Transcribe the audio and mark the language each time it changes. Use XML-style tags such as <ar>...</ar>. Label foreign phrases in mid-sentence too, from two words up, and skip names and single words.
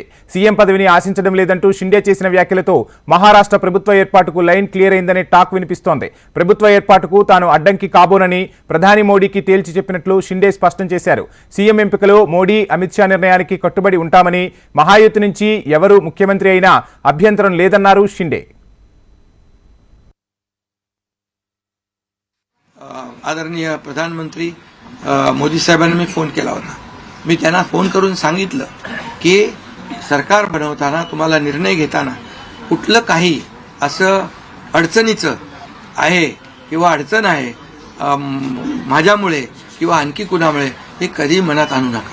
<te>సీఎం పదవిని ఆశించడం లేదంటూ షిండే చేసిన వ్యాఖ్యలతో మహారాష్ట్ర ప్రభుత్వ ఏర్పాటుకు లైన్ క్లియర్ అయిందనే టాక్ వినిపిస్తోంది. ప్రభుత్వ ఏర్పాటుకు తాను అడ్డంకి కాబోనని ప్రధాని మోడీకి తేల్చి చెప్పినట్లు షిండే స్పష్టం చేశారు. సీఎం ఎంపికలో మోడీ, అమిత్ షా నిర్ణయానికి కట్టుబడి ఉంటామని, మహాయుతి నుంచి ఎవరు ముఖ్యమంత్రి అయినా అభ్యంతరం లేదన్నారు షిండే.</te> <mr>आदरणीय प्रधानमंत्री मोदी साहेबांनी मी फोन केला होता. मी त्यांना फोन करून सांगितलं की सरकार बनवताना तुम्हाला निर्णय घेताना कुठलं काही असं अडचणीचं आहे किंवा अडचण आहे माझ्यामुळे किंवा आणखी कुणामुळे हे कधी मनात आणू नका.</mr>